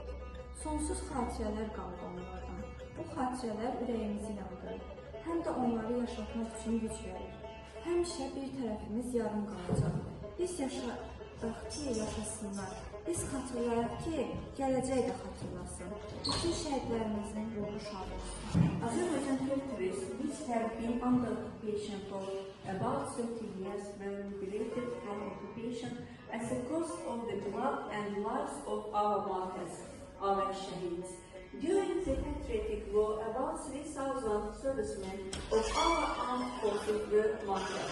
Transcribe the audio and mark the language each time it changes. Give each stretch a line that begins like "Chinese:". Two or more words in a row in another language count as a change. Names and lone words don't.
Azerbaijani: Sonsuz xatirələr qaldı onlardan. Bu xatirələr ürəyimizi yandırır. Həm də onları yaşatmaq üçün güc verir. Həmişə bir tərəfimiz yarım qalacaq. Biz yaşadaq ki, yaşasınlar. Biz xatırlayaq ki, gələcək də xatırlasın. Bütün şəhidlərimizin ruhu şad olsun.
English: Azerbaijan territories, which have been under occupation for about 30 years, were liberated from occupation as a cost of the blood and lives of our martyrs, our shaheeds. During the Patriotic War, about 3,000 servicemen of our armed forces were martyred.